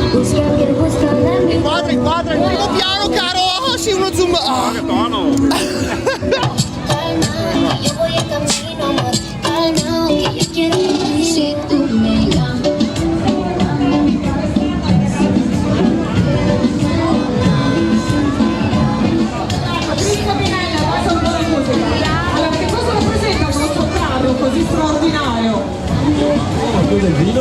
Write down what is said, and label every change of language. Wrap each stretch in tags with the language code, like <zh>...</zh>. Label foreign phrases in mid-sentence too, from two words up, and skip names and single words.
<it>Inquadra, il primo piano, caro! Oh, sì, uno zoom! Oh. Che tono!</it> <es>Yo voy en camino, amor, calma, que yo quiero si tú me llamas.</es> <it>Allora, che cosa rappresenta questo carro così straordinario? Il dio del vino?</it>